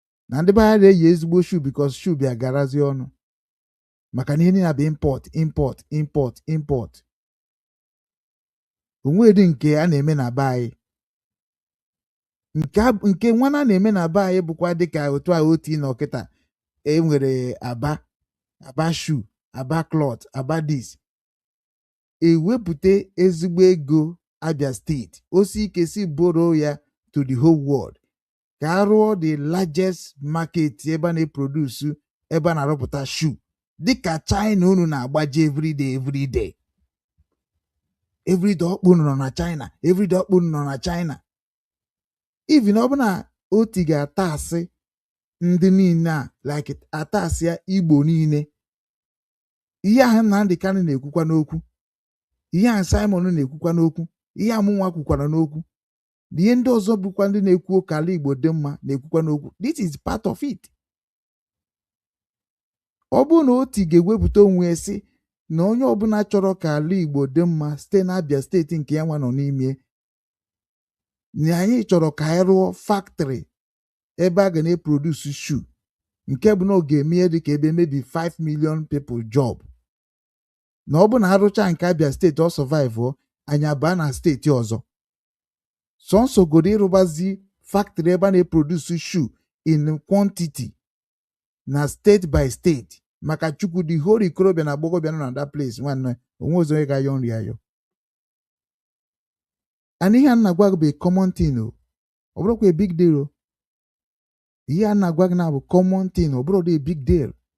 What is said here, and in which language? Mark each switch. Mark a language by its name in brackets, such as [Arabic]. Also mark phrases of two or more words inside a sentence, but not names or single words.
[Igbo] Na ndị be anyị ada eyi ezigbo shoe because shoe bịa garazie ọnụ. Maka na ihe niile bụ import, import, import, import. O nwedị nke a na-eme na be anyị. Nke a, nke nwa na na-eme na be anyị bụkwa dịka otu a oti nọ kịta. E nwere Aba, Aba shoe, Aba cloth, Aba this. E wepụta ezigbo ego Abia State. O si ike si boro ya [English] to the whole world. [Igbo] Ka a rụọ [English] the largest market [Igbo] ebe a na-eproduce, ebe a na-arụpụta shoe. Dịka China unu na-agbaje everyday, everyday. Everyday ọkpụ unu nọ na China, everyday ọkpụ unu nọ na China. Even ọ bụ na oti ga-ata asị ndị niile a, like, ata asị ya Igbo niile. Ihe ahụ Nnamdi Kanu na-ekwukwa n'okwu. Ihe ahụ Simon na-ekwukwa n'okwu. Ihe a mụnwa kwukwara n'okwu. Na ihe ndị ọzọ bụkwa ndị na-ekwu ka ala Igbo dị mma na-ekwukwa n'okwu. [English] This is part of it. [Igbo] Ọ bụrụ na oti ga-ewepụta onwe ya sị na onye ọbụla chọrọ ka ala Igbo dị mma site na Abia State nke ya nwa nọ n'ime, na anyị chọrọ ka anyị rụọ factory ebe a ga na-eproduce shoe, nke bụ na ọ ga-eme ihe dị ka ebe [English] maybe five million people job. [Igbo] Na ọ bụ na arụcha nke Abia State, ọ survive, ọ, anyị abaa na steeti ọzọ. Sọnsọ godo ịrụbazi factory ebe a na-eproduce shoe [English] in quantity [Igbo] na [English] state by state. [Igbo] Maka Chukwu, [English] the whole [Igbo] ikorobịa na agbọghọbịa nọ na [English] that place, [Igbo] nwanne, onwe ọzọ onye ga-ayọ nri ayọ. And ihe a na-agwa gị bụ [English] a common thing, [Igbo] o. Ọ bụrụkwa [English] a big deal, [Igbo] o. Ihe a na-agwa gị na bụ [English] common thing, [Igbo] ọ bụrụ [English] a big deal.